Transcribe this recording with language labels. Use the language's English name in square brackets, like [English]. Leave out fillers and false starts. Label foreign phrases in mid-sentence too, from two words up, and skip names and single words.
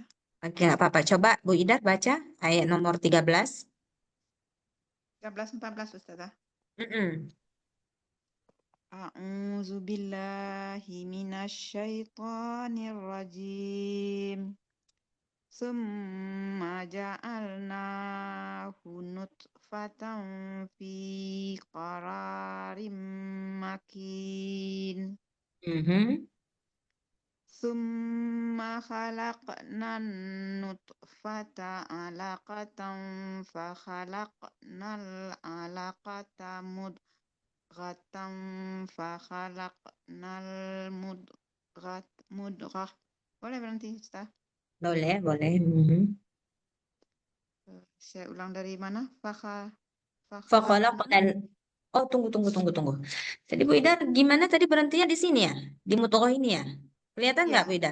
[Indonesian] Oke, nggak apa-apa. Coba Bu Idar baca ayat nomor 13. 13 14, Ustazah. Mm-mm. [Arabic] أعوذ بالله من الشيطان الرجيم. ثم جعلناه نطفة في قرار مكين. ثم خلقنا النطفة علقة فخلقنا العلقة مضغة فخلقنا المضغة. [Indonesian] Boleh berhenti, Ustaz? Boleh. Saya ulang dari mana? Fakhalaqnal. Oh, tunggu. Tadi Bu Ida gimana tadi berhentinya di sini ya? Di mudghah ini ya? Kelihatan nggak Ya, Bu Ida?